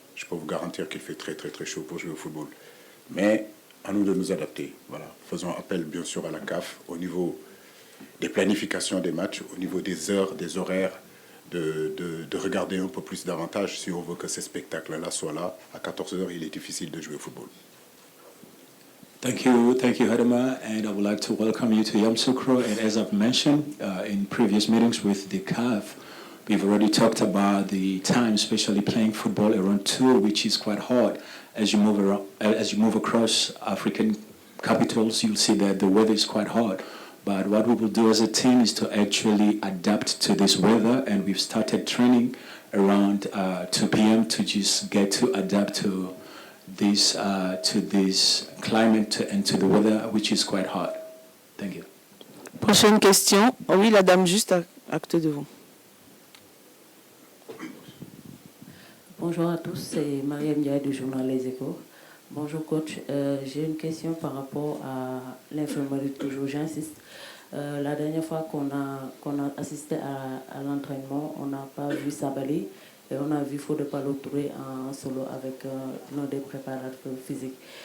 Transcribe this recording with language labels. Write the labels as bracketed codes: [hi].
[fr] Je peux vous garantir qu'il fait très très très chaud pour jouer au football. Mais à nous de nous adapter. Voilà. Faisons appel bien sûr à la CAF au niveau des planifications des matchs, au niveau des heures, des horaires, de regarder un peu plus davantage si on veut que ces spectacles-là soient là. À 14h, il est difficile de jouer au football. [en] Thank you, Hadama, and I would like to welcome you to Yamoussoukro. And as I've mentioned in previous meetings with the CAF, we've already talked about the time, especially playing football around 2, which is quite hard. As you move around, as you move across African capitals, you'll see that the weather is quite hard. But what we will do as a team is to actually adapt to this weather, and we've started training around 2 p.m. to just get to adapt to this climate and to the weather, which is quite hot. Thank you. [fr] Prochaine question. Oh oui, la dame juste à côté de vous. Bonjour à tous, c'est Mariam Ndiaye du journal Les Échos. Bonjour coach, j'ai une question par rapport à l'infirmerie, toujours j'insiste. La dernière fois qu'on a assisté à l'entraînement, on n'a pas vu Sabali et on a vu Fode Palo-Touré en solo avec l'un des préparateurs physiques.